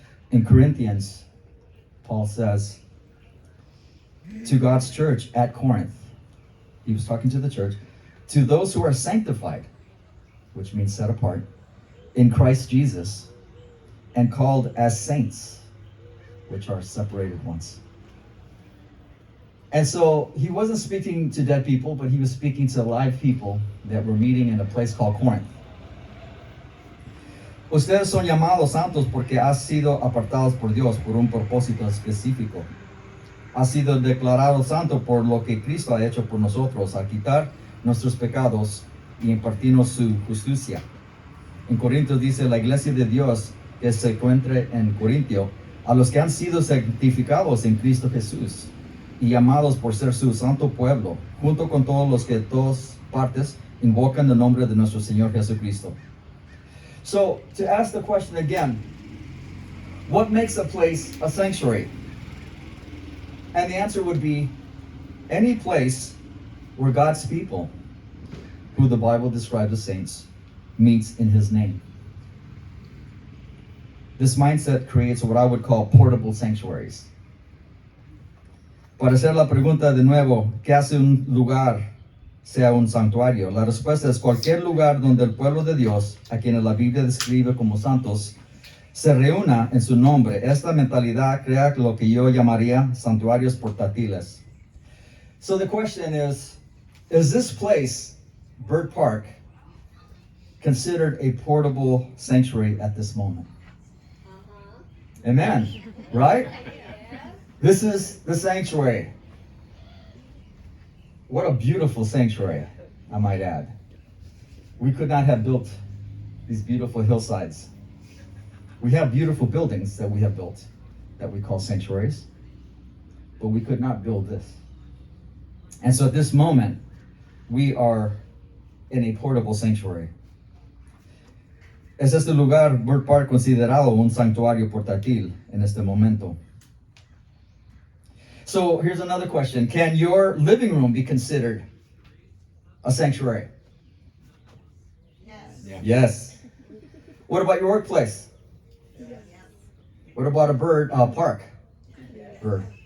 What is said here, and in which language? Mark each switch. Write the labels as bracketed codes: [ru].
[en] In Corinthians, Paul says to God's church at Corinth, he was talking to the church, to those who are sanctified, which means set apart, in Christ Jesus, and called as saints, which are separated ones. And so he wasn't speaking to dead people, but he was speaking to live people that were meeting in a place called Corinth. [es] Ustedes son llamados santos porque han sido apartados por Dios por un propósito específico. Ha sido declarado santo por lo que Cristo ha hecho por nosotros, al quitar nuestros pecados y impartirnos su justicia. En Corintios dice la iglesia de Dios que se encuentra en Corintio, a los que han sido santificados en Cristo Jesús y llamados por ser su santo pueblo, junto con todos los que de todas partes invocan el nombre de nuestro Señor Jesucristo. [en] So, to ask the question again, what makes a place a sanctuary? And the answer would be any place where God's people, who the Bible describes as saints, meets in His name. This mindset creates what I would call portable sanctuaries. [es] Para hacer la pregunta de nuevo, ¿qué hace un lugar sea un santuario? La respuesta es cualquier lugar donde el pueblo de Dios, a quienes la Biblia describe como santos, se reúna en su nombre. Esta mentalidad crea lo que yo llamaría santuarios portátiles. [en] So the question is this place, Bird Park, considered a portable sanctuary at this moment? Amen. Right? This is the sanctuary. What a beautiful sanctuary, I might add. We could not have built these beautiful hillsides. We have beautiful buildings that we have built that we call sanctuaries, but we could not build this. And so at this moment, we are in a portable sanctuary. [es] Es este lugar, Bird Park, considerado un santuario portátil en este momento. [en] So here's another question. Can your living room be considered a sanctuary? Yeah. Yes. What about your workplace? What about a bird park? Bird.